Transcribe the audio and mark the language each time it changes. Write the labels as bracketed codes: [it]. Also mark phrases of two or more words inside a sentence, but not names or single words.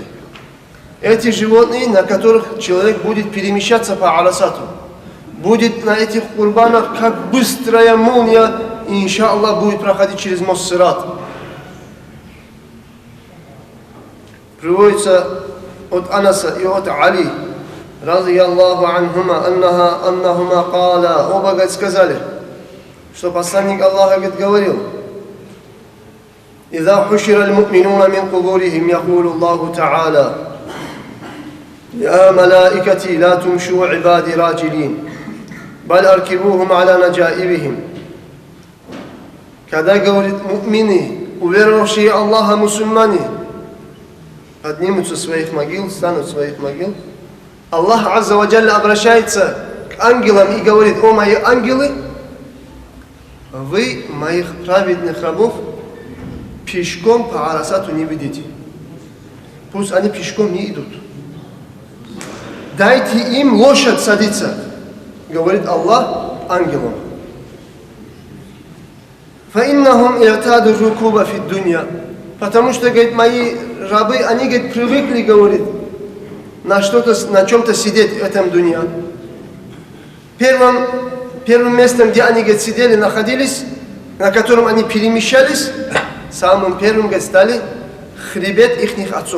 [ru] Эти животные, на которых человек будет перемещаться по Арасату. Будет на этих курбанах, как быстрая молния, и, иншаллах, будет проходить через мост Сират. Приводится от Анаса и от Али, [ar] رضي الله عنهما، أنهما قالا, [ru] оба, говорит, сказали, что посланник Аллаха, говорил, [ar] «إذا حشر المؤمنون من قبورهم، يقول الله تعالى، يا ملائكتي، لا تمشوا عبادي راجلين، بل أركبوهم على نجائبهم». [ru] Когда, говорит, му'мины, уверовавшие Аллаха мусульмане, поднимутся с своих могил, станут с своих могил, Аллах [ar] عز وجل [ru] обращается к ангелам и говорит: о мои ангелы, вы моих праведных рабов пешком по Арасату не ведите. Пусть они пешком не идут. Дайте им лошадь садиться, говорит Аллах ангелам. [ar] فَإِنَّهُمْ إِعْتَادُوا الرُّكُوبَ فِي الدُّنْيَا. [ru] Потому что, говорит, мои рабы, они, говорит, привыкли, говорит, на чем-то сидеть в этом дунья. Первым местом, где они, говорит, сидели, находились, на котором они перемещались, самым первым, говорит, стали хребет ихних отцов.